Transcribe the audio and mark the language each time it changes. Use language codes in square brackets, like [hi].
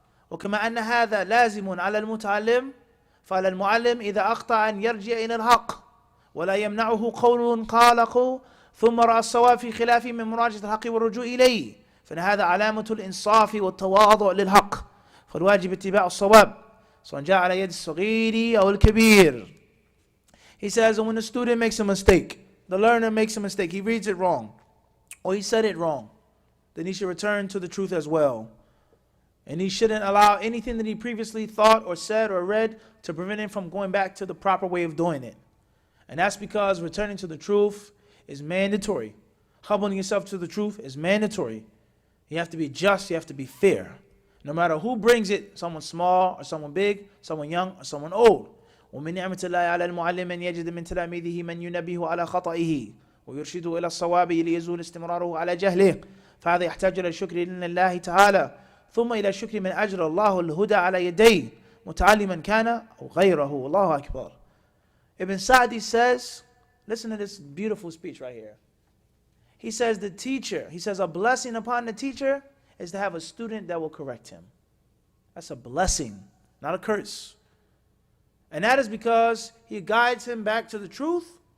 [ar] وكما أن هذا لازم على المتعلم فعلى المعلم إذا أخطأ أن يرجع إلى الحق ولا يمنعه قول قاله ثم رأى الصواب في خلاف من مراجعة الحق والرجوع إليه فإن هذا علامة الإنصاف والتواضع للحق فالواجب اتباع الصواب سواء جاء على يد الصغير أو الكبير. [en] He says, when the student makes a mistake, the learner makes a mistake, he reads it wrong, or he said it wrong, then he should return to the truth as well. And he shouldn't allow anything that he previously thought or said or read to prevent him from going back to the proper way of doing it. And that's because returning to the truth is mandatory. Humbling yourself to the truth is mandatory. You have to be just, you have to be fair. No matter who brings it, someone small or someone big, someone young or someone old. [ar] ومن نعمة الله على المعلم أن يجد من تلاميذه من ينبه على خطئه ويرشده إلى الصواب ليزول استمراره على جهله فهذا يحتاج إلى الشكر لله تعالى ثم إلى الشكر من أجر الله الهدى على يديه متعلما كان أو غيره. الله أكبر. [en] Ibn Sa'di says, listen to this beautiful speech right here. He says the teacher, he says a blessing upon the teacher is to have a student that will correct him. That's a blessing, not a curse. And that is because he guides him back to the truth.